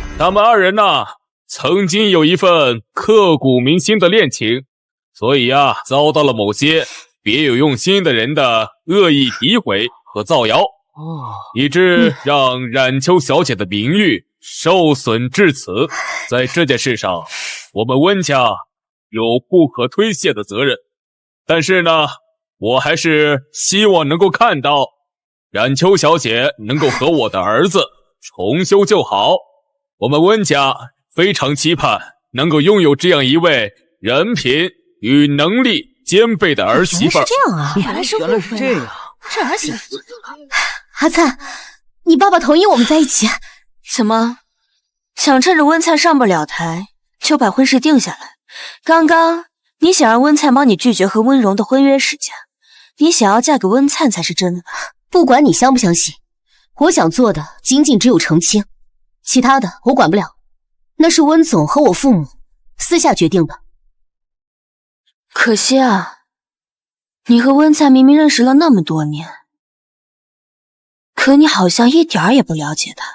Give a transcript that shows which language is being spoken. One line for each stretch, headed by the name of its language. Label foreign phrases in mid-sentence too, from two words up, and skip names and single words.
Chinese: 他们二人呢，曾經有一份刻骨銘心的戀情，所以啊，遭到了某些別有用心的人的惡意詆毀和造謠，以致讓冉秋小姐的名譽受損至此。在這件事上，我們溫家有不可推卸的責任。但是呢，我還是希望能夠看到冉秋小姐能夠和我的兒子重修舊好。我們溫家非常期盼能夠擁有這樣一位人品與能力兼備的兒媳婦。原來是這樣啊！原來是這樣，是兒媳婦。阿燦，你爸爸同意我們在一起？怎麼，想趁着溫燦上不了台就把婚事定下來？剛剛你想讓溫燦幫你拒絕和溫柔的婚約時間，你想要嫁給溫燦才是真的。不管你相不相信，我想做的僅僅只有澄清，其他的我管不了，那是溫總和我父母私下決定的。可惜啊，你和溫燦明明認識了那麼多年，可你好像一點兒也不了解他。